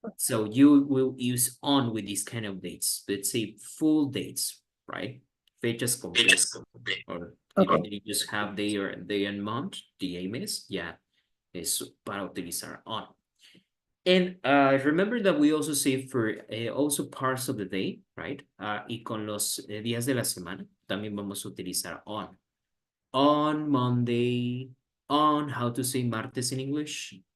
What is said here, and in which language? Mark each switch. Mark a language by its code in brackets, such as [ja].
[en] So you will use on with these kind of dates. Let's say full dates, right? [es] Fechas completas. [en] Or even if you just have day and month, [es] día y mes, ya es para utilizar [en] on. And remember that we also say for also parts of the day, right? [es] Y con los días de la semana, también vamos a utilizar on. [en] On Monday, on how to say martes in English?